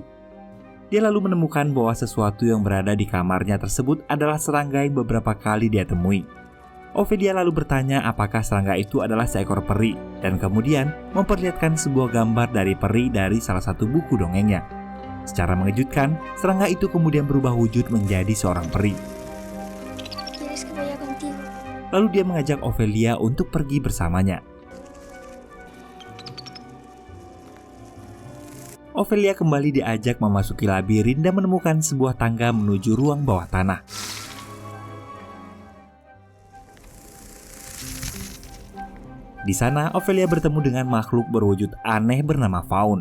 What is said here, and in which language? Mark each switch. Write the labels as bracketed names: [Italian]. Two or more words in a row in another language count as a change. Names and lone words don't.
[Indonesian] Dia lalu menemukan bahwa sesuatu yang berada di kamarnya tersebut adalah serangga yang beberapa kali dia temui. Ophelia lalu bertanya apakah serangga itu adalah seekor peri, dan kemudian memperlihatkan sebuah gambar dari peri dari salah satu buku dongengnya. Secara mengejutkan, serangga itu kemudian berubah wujud menjadi seorang peri. [Spanish] ¿Quieres que vaya contigo? [Indonesian] Lalu dia mengajak Ophelia untuk pergi bersamanya. Ophelia kembali diajak memasuki labirin dan menemukan sebuah tangga menuju ruang bawah tanah. Di sana, Ophelia bertemu dengan makhluk berwujud aneh bernama Faun.